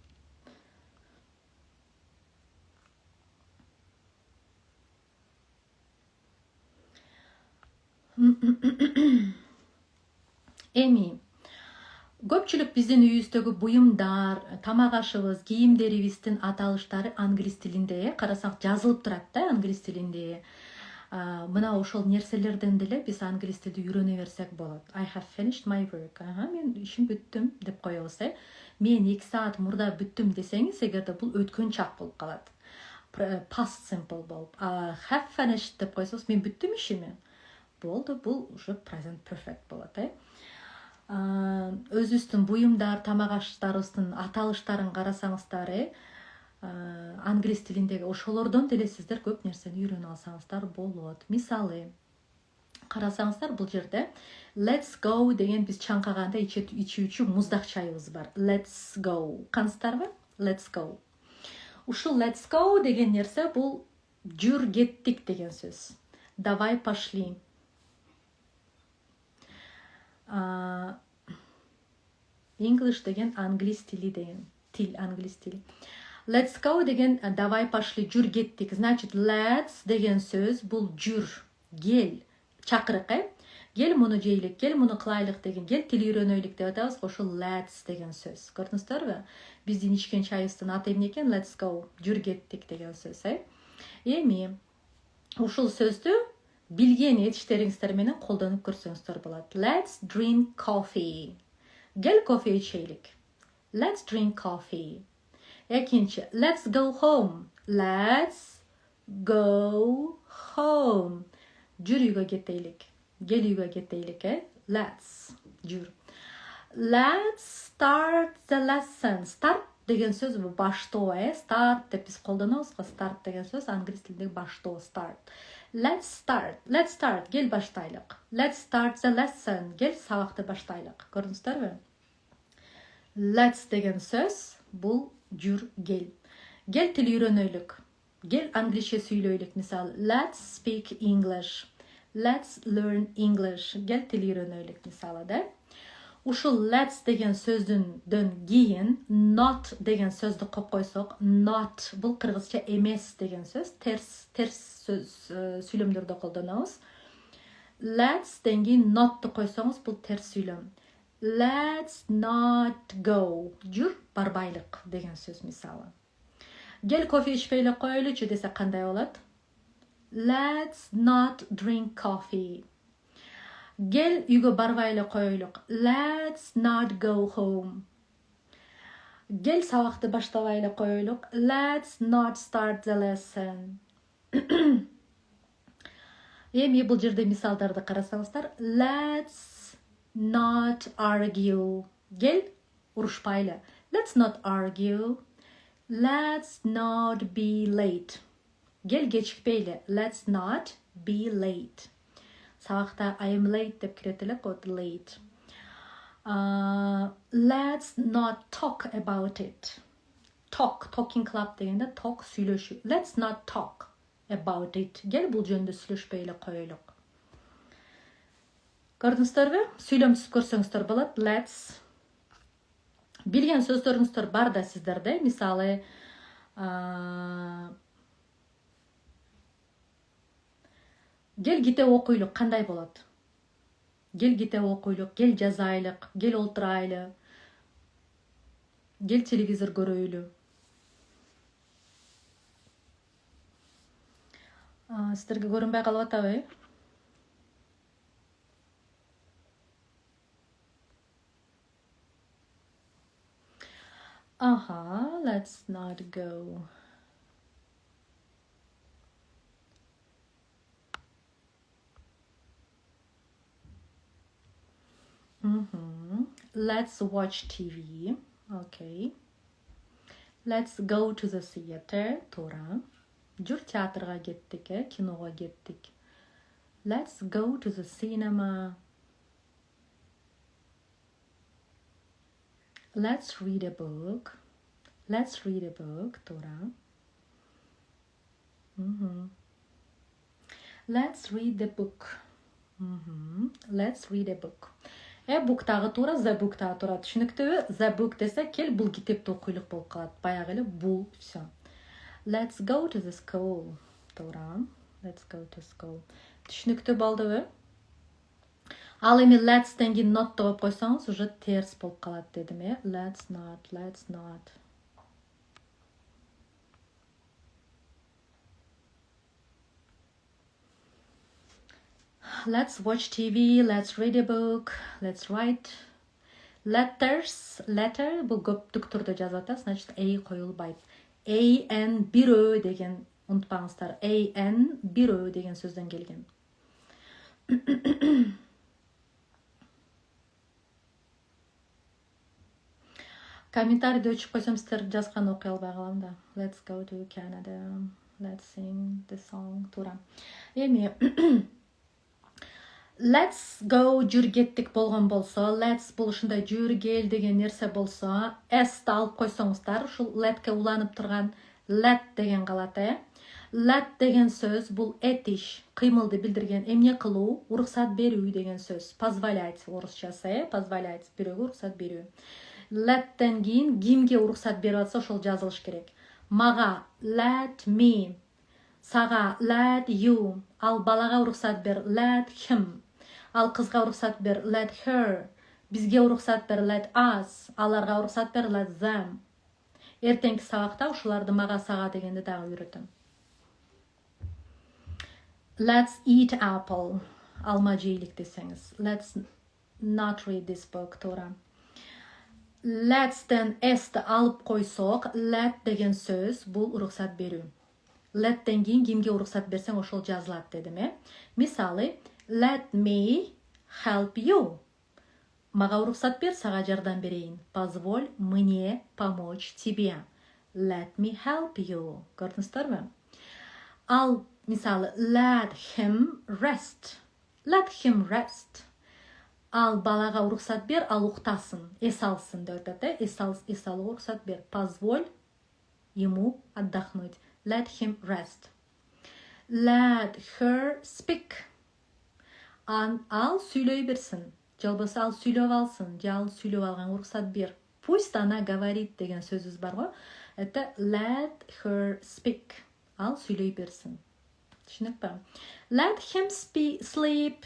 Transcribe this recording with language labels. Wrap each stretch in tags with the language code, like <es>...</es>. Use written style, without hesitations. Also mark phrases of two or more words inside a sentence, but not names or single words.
<ky>Эми көпчүлүк биздин үйүбүздөгү буюмдар, тамак ашыбыз, кийимдерибиздин аталыштары англис тилинде, карасак жазылып турат да англис тилинде. Мына ошол нерселерден деле биз англис тилди үйрөнө берсек болот.</ky> <en>I have finished my work.</en> <ky>Мен ишим бүттүм деп коебуз, Мен 2 саат мурда бүттүм десеңиз, эгерде бул өткөн чак болуп калат.</ky> <en>Past simple болуп. Have finished</en> <ky>деп койсоңуз, мен бүттүм ишими. Болду, бул уже</ky> <en>present perfect</en> <ky>болот, Өзүбүздүн буюмдар, тамак аштарыбыздын аталыштарын карасаңыздар, англис тилиндеги ошолордон деле сиздер көп нерсени үйрөнүп алсаңыздар болот. Мисалы, карасаңыздар бул жерде</ky> <en>let's go</en> <ky>деген биз чаңкаганда ичүүчү муздак чайыбыз бар.</ky> <en>Let's go.</en> <ky>Каныстарбы?</ky> <en>Let's go.</en> <ky>Ушул</ky> <en>let's go</en> <ky>деген нерсе бул жүр кеттик деген сөз.</ky> <ru>Давай пошли.</ru> <ky>English деген англис тили деген. Тил, англис тили.</ky> <en>Let's go</en> <ky>деген</ky> <ru>давай пошли,</ru> <ky>жүр кеттик. Значит, let's деген сөз бул жүр, кел, чакырык, Кел муну жейлик, кел муну кылайлык деген, кел тил үйрөнөйлүк деп атабыз. Ошол let's деген сөз. Көрдүңүздөрбү? Биздин ичкен чайыбыздын аты эмне экен?</ky> <en>Let's go,</en> <ky>жүр кеттик деген сөз, Эми ушул сөздү билген этиштериңиздер менен колдонуп көрсөңүздөр болот.</ky> <en>Let's drink coffee.</en> <ky>Кел кофе ичейлик.</ky> <en>Let's drink coffee. Экинчи, let's go home. Let's go home.</en> <ky>Жүр үйгө кетейлик. Кел үйгө кетейлик,</ky> <en>Let's, жүр. Let's start the lesson.</en> <ky>Start деген сөз бул баштоо, Start деп биз колдонобуз го. Start деген сөз англис тилиндеги баштоо,</ky> <en>start. Let's start.</en> <ky>Кел баштайлык.</ky> <en>Let's start the lesson.</en> <ky>Кел сабакты баштайлык. Көрдүңүздөрбү? Let's деген сөз бул жүр, кел. Кел тил үйрөнөйлүк. Кел англисче сүйлөйлүк. Мисалы,</ky> <en>let's speak English. Let's learn English.</en> <ky>Кел тил үйрөнөйлүк. Мисалы, Ушул let's деген сөздөн кийин not деген сөздү коюп койсок, not бул кыргызча эмес деген сөз, терс сөз сүйлөмдөрдө колдонобуз. Let's ден кийин not'ты койсоңуз, бул терс сүйлөм.</ky> <en>Let's not go.</en> <ky>Жүр, барбайлык деген сөз мисалы. Кел кофе ичпейле коелучу десе кандай болот?</ky> <en>Let's not drink coffee.</en> <ky>Кел үйгө барбайлы коелук.</ky> <en>Let's not go home.</en> <ky>Кел сабакты баштабайлы коелук.</ky> <en>Let's not start the lesson.</en> <ky>Эми бул жерде мисалдарды карасаңыздар,</ky> <en>let's not argue.</en> <ky>Кел урушпайлы.</ky> <en>Let's not argue. Let's not be late.</en> <ky>Кел кечикпейле.</ky> <en>Let's not be late.</en> <ky>Сабакта</ky> <en>I am late</en> <ky>деп кирет элек, late.</ky> <en>Let's not talk about it. Talking club дегенде talk сүйлөшүү. Let's not talk about it.</en> <ky>Кел бул жөнүндө сүйлөшпөйлө коелук. Көрдүңүздөрбү? Сүйлөм түзүп көрсөңүздөр болот. Let's Билген сөздөрүңүздөр бар да сиздерде. Мисалы, гел китеп окуйлук кандай болот? Гел китеп окуйлук, гел жазайлык, гел олтурайлы, гел телевизор көрөйлү. Сиздерге көрүнбөй калып атабы?</ky> <en>Let's not go. Let's watch TV. Okay. Let's go to the theater.</en> <ky>Туура. Жүр театрга кеттик, киного кеттик.</ky> <en>Let's go to the cinema. Let's read a book. Let's read a book. Туура. Let's read the book. Let's read a book. Book тагы туура, the book</en> <ky>тагы туура. Түшүнүктүүбү?</ky> <en>The book</en> <ky>десе кел бул китепти окуйлук болуп калат. Баягы эле бул всё.</ky> <en>Let's go to the school. Туура. Let's go to school.</en> <ky>Түшүнүктүү болдубу? Ал эми let's тен кийин not деп койсоңуз, уже терс болуп калат дедим,</ky> <en>Let's not. Let's watch TV, let's read a book, let's write letters.</en> <ky>Letter бул көптүк түрдө жазып атат, значит коюлбайт. An бирөө деген, унутпаңыздар. An бирөө деген сөздөн келген. Комментарийди өчүп койсом, сиздер жазган окуй албай калам да.</ky> <en>Let's go to Canada. Let's sing the song.</en> <ky>Туура. Эми</ky> <en>let's go</en> <ky>жүр кеттик болгон болсо, let's бул ушундай жүр кел деген нерсе болсо, s алып койсоңуздар, ушул letке уланып турган let деген калат, Let деген сөз бул этиш, кыймылды билдирген, эмне кылуу, уруксат берүү деген сөз. Позволять орусчасы, позволять бирөөгө уруксат берүү. Let'тен кийин кимге уруксат берип атса, ошол жазылыш керек. Мага</ky> <en>let me,</en> <ky>сага</ky> <en>let you,</en> <ky>ал балага уруксат бер,</ky> <en>let him.</en> <ky>Ал кызга уруксат бер,</ky> <en>let her.</en> <ky>Бизге уруксат бер,</ky> <en>let us.</en> <ky>Аларга уруксат бер,</ky> <en>let them.</en> <ky>Эртеңки сабакта ушуларды мага сага дегенди дагы үйрөтөм.</ky> <en>Let's eat apple.</en> <ky>Алма жейлик десеңиз.</ky> <en>Let's not read this book.</en> <ky>Туура. Let'тен s'ти алып койсок, let деген сөз бул уруксат берүү. Let'тен кийин кимге уруксат берсең, ошол жазылат дедим, Мисалы,</ky> <en>let me help you.</en> <ky>Мага уруксат бер, сага жардам берейин.</ky> <ru>Позволь мне помочь тебе.</ru> <en>Let me help you.</en> <ky>Көрдүңүздөрбү? Ал, мисалы,</ky> <en>let him rest. Let him rest.</en> <ky>Ал балага уруксат бер, ал уктасын, эс алсын деп атат, эс алууга уруксат бер.</ky> <ru>Позволь ему отдохнуть.</ru> <en>Let him rest. Let her speak.</en> <ky>Ал сүйлөй берсин. Же болбосо ал сүйлөп алсын, же ал сүйлөп алганга уруксат бер.</ky> <ru>Пусть она говорит</ru> <ky>деген сөзүбүз бар го.</ky> <en>Это let her speak.</en> <ky>Ал сүйлөй берсин. Түшүнүкпү?</ky> <en>Let him sleep.</en>